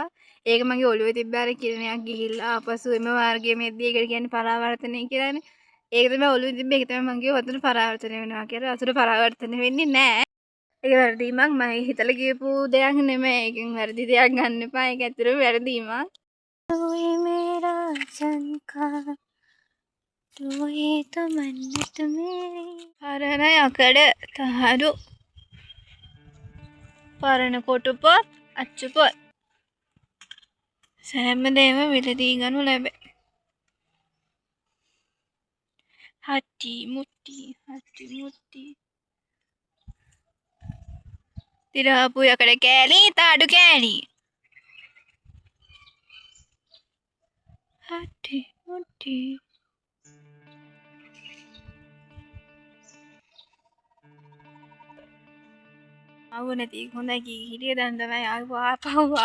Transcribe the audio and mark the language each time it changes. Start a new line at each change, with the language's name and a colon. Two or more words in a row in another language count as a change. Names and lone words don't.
Sinhala: ඒක මගේ ඔළුවේ තිබ්බ අර කිරණයක් ගිහිල්ලා ආපසු එම මාර්ගයේ මෙද්දී ඒකට කියන්නේ පරාවර්තනය කියලානේ. ඒක තමයි ඔළුවේ තිබ්බ. ඒක තමයි මං කිව්වා වතුර පරාවර්තනය වෙනවා කියලා. වතුර පරාවර්තනය වෙන්නේ නෑ. ඒක වැරදීමක්. මම හිතලා කියපු දෙයක් නෙමෙයි. ඒකෙන් වැරදි දෙයක් ගන්න එපා. ඒක ඇත්තටම වැරදීමක්. ඔය මේරා සංකා
Hindi: तू ही तो मन्नत मेरी
Sinhala: පරණ යකඩ තහඩු පරණ කොටුපොත් අච්චුපොත් සෑම දෙම විලදී ගනු ලැබේ. හටි මුට්ටි තිරාපු යකඩ කෑලි තාඩු කෑලි හටි මුට්ටි ආව නැති හොඳයි කී හිටිය දැන් තමයි ආපහු